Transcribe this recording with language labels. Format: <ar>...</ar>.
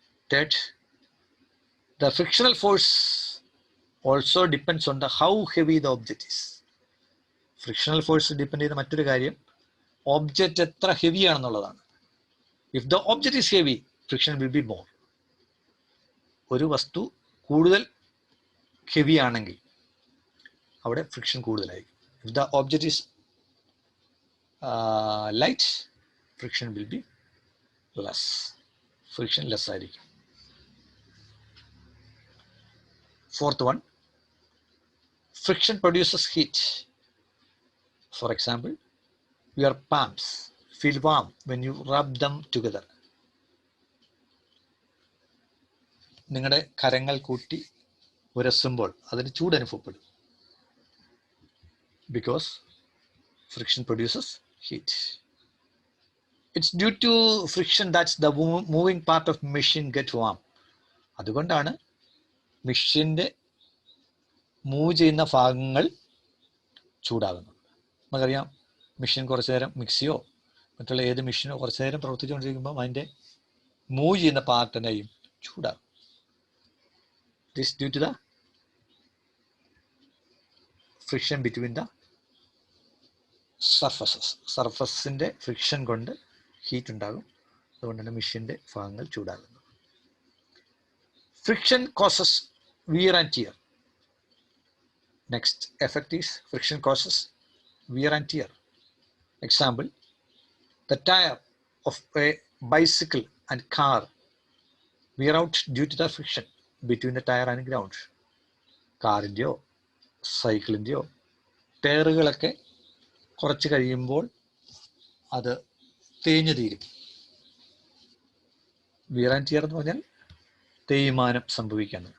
<en>Third, the frictional force also depends on the how heavy the object is.</en> <ml>Frictional force depend ചെയ്യുന്ന മറ്റൊരു കാര്യം object എത്ര heavy ആണെന്നുള്ളതാണ്.</ml> <en>If the object is heavy, friction will be more.</en> <ml>ഒരു വസ്തു കൂടുതൽ heavy ആണെങ്കിൽ അവിടെ friction കൂടുതലായിരിക്കും.</ml> <en>If the object is light, friction will be less.</en> <ml>Friction less ആയിരിക്കും.</ml> <en>Fourth one, friction produces heat. For example, your palms feel warm when you rub them together.</en> <ml>നിങ്ങളുടെ കരങ്ങൾ കൂട്ടി ഉരസുമ്പോൾ അതിന് ചൂട് അനുഭവപ്പെടും.</ml> <en>Because friction produces heat. It's due to friction that's the moving part of machine get warm.</en> <ml>അതുകൊണ്ടാണ് മെഷീൻ്റെ move ചെയ്യുന്ന ഭാഗങ്ങൾ ചൂടാകുന്നത്. നമുക്കറിയാം, മെഷീൻ കുറച്ച് നേരം, മിക്സിയോ മറ്റുള്ള ഏത് മെഷീനോ കുറച്ച് നേരം പ്രവർത്തിച്ചുകൊണ്ടിരിക്കുമ്പോൾ അതിൻ്റെ മൂവ് ചെയ്യുന്ന പാർട്ട് തന്നെയും ചൂടാകും.</ml> <en>This due to the friction between the surfaces.</en> <ml>സർഫസിൻ്റെ friction കൊണ്ട് ഹീറ്റ് ഉണ്ടാകും. അതുകൊണ്ടാണ് മെഷീൻ്റെ ഭാഗങ്ങൾ ചൂടാകുന്നത്.</ml> <en>Friction causes wear and tear. Next effect is friction causes wear and tear. Example, the tire of a bicycle and car wear out due to the friction between the tire and ground.</en> <ml>കാറിൻ്റെയോ സൈക്കിളിൻ്റെയോ ടയറുകളൊക്കെ കുറച്ച് കഴിയുമ്പോൾ അത് തേഞ്ഞു തീരും. Wear and tear എന്ന് പറഞ്ഞാൽ തേയ്മാനം സംഭവിക്കുകയാണ്.</ml>